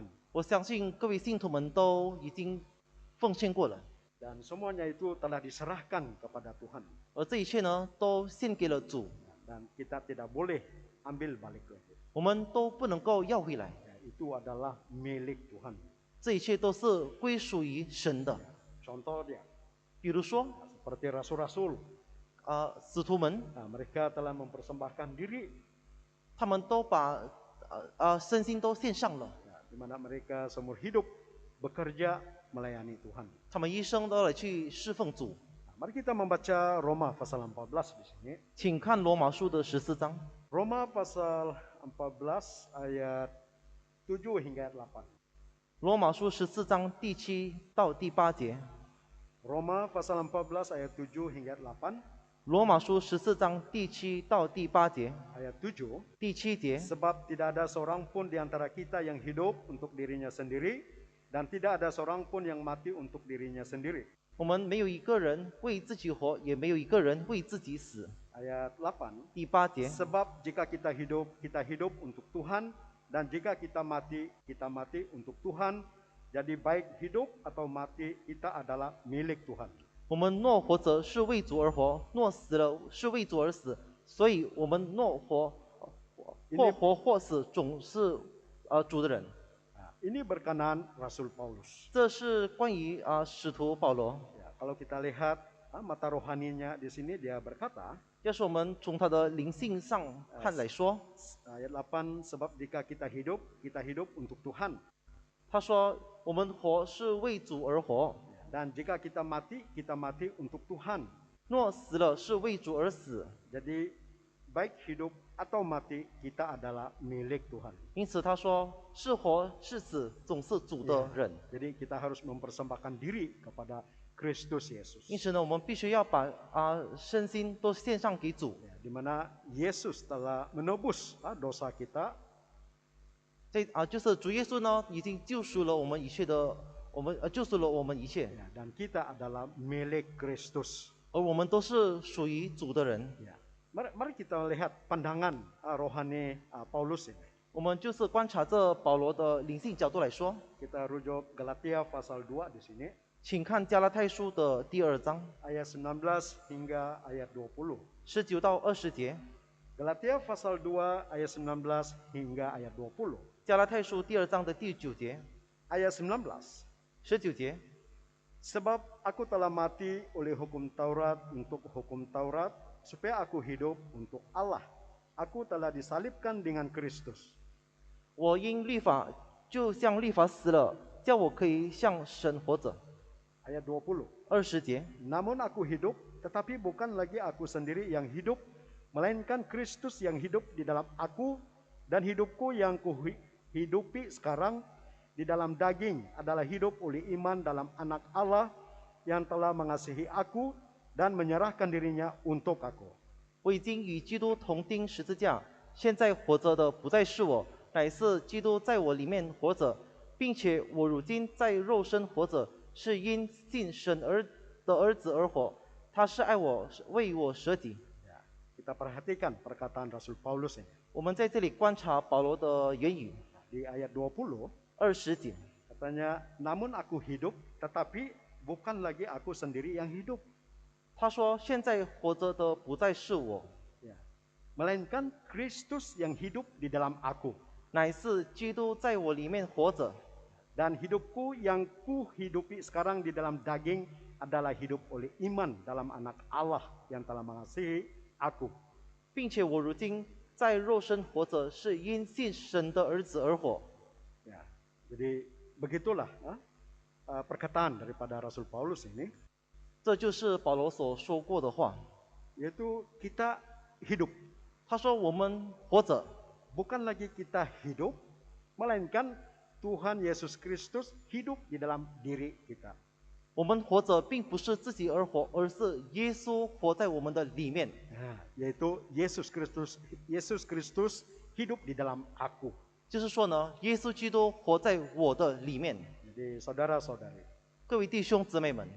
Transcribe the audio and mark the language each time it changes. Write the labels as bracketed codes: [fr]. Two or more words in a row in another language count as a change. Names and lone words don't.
[zh] 我相信各位信徒们都已经奉献过了， [ms] Dan semuanya itu telah diserahkan kepada Tuhan. [zh] 而这一切呢，都献给了主， [ms] Dan kita tidak boleh ambil balik lagi. [zh] 我们都不能够要回来。 [ms] Ya, itu adalah milik Tuhan. [zh] 这一切都是归属于神的。 [ms] Contoh dia, [zh] 比如说， [ms] seperti rasul-rasul, [zh] 使徒们， [ms] mereka telah mempersembahkan diri, [zh] 他们都把身心都献上了， [ms] ya, di mana mereka seumur hidup bekerja melayani Tuhan. [zh] 他们一生都来去侍奉主。 [ms] Mari kita membaca Roma pasal 14 di sini. [zh] 请看罗马书的14章， [ms] Roma pasal 14 ayat 7 hingga ayat 8. [zh] 罗马书14章第7到第8节， [ms] Roma pasal 14 ayat 7 hingga ayat 8. [zh] 罗马书14章第7到第8节， [ms] Ayat 7. [zh] 第7节， [ms] Sebab tidak ada seorang pun di antara kita yang hidup untuk dirinya sendiri, dan tidak ada seorang pun yang mati untuk dirinya sendiri. [zh] 我们没有一个人为自己活，也没有一个人为自己死。 [ms] Ayat 8. [zh] 第8节， [ms] Sebab jika kita hidup untuk Tuhan, dan jika kita mati untuk Tuhan. Jadi baik hidup atau mati kita adalah milik Tuhan. [zh] 我们若活着是为主而活，若死了是为主而死。所以，我们若或活或死，总是主的人。 [ms] Ini berkenan Rasul Paulus. [zh] 这是关于使徒保罗。 [ms] Ya, kalau kita lihat mata rohaninya di sini dia berkata, [zh] 要是我们从他的灵性上看来说， [ms] ayat 8, sebab jika kita hidup untuk Tuhan. [zh] 他说我们活是为主而活， [ms] Dan jika kita mati untuk Tuhan. [zh] 若死了是为主而死。 [ms] Jadi baik hidup atau mati kita adalah milik Tuhan. [zh] 因此他说是活是死总是主的人。 [ms] Jadi kita harus mempersembahkan diri kepada Kristus Yesus. [zh] 因此呢，我们必须要把身心都献上给主。 [ms] Ya, di mana Yesus telah menebus dosa kita. [zh] 就是主耶稣呢，已经救赎了我们一切的，救赎了我们一切， [ms] Ya, dan kita adalah milik Kristus. [zh] 而我们都是属于主的人。 [ms] Ya. Mari kita lihat pandangan rohani Paulus ini. [zh] 我们就是观察这保罗的灵性角度来说， [ms] Kita rujuk Galatia pasal 2 di sini, [zh] 请看加拉太书的第2章 [ms] ayat 19 hingga ayat 20. [zh] 19 到20节， [ms] Galatia pasal 2 ayat 19 hingga ayat 20. [zh] 加拉太书第2章的第9节、 [ms] Ayat 19. [zh] 19节。 [ms] Sebab aku telah mati oleh hukum Taurat untuk hukum Taurat, supaya aku hidup untuk Allah. Aku telah disalibkan dengan Kristus. [zh] 我因律法就像律法死了，叫我可以向神活着。 [ms] Ayat 20. [zh] 20节， [ms] Namun aku hidup, tetapi bukan lagi aku sendiri yang hidup, melainkan Kristus yang hidup di dalam aku, dan hidupku yang kuhidupi sekarang di dalam daging adalah hidup oleh iman dalam Anak Allah yang telah mengasihi aku dan menyerahkan dirinya untuk aku. [zh] 我已经与基督同钉十字架，现在活着的不再是我，乃是基督在我里面活着，并且我如今在肉身活着，是因信神的儿子而活。他是爱我，为我舍己。 [ms] Ya, kita perhatikan perkataan Rasul Paulus ini. [zh] 我们在这里观察保罗的言语， [ms] Di ayat 20, [zh] 20节， [ms] katanya, namun aku hidup, tetapi bukan lagi aku sendiri yang hidup. [zh] 他说：“现在活着的不再是我， [ms] Ya. Melainkan Kristus yang hidup di dalam aku. [zh] 乃是基督在我里面活着。 [ms] Dan hidupku yang kuhidupi sekarang di dalam daging adalah hidup oleh iman dalam Anak Allah yang telah mengasihi aku. [zh] 并且我如今在肉身活着，是因信神的儿子而活。” [ms] Ya. Jadi begitulah perkataan daripada Rasul Paulus ini, [zh] 这就是保罗所说过的话。 [ms] yaitu kita hidup. [zh] 他说：“我们活着， [ms] Bukan lagi kita hidup, melainkan Tuhan Yesus Kristus hidup di dalam diri kita. [zh] 我们活着并不是自己而活，而是耶稣活在我们的里面。 [ms] Yaitu Yesus Kristus hidup di dalam aku. [zh] 就是说呢，耶稣基督活在我的里面。 [ms] Jadi saudara-saudari, [zh] 各位弟兄姊妹们，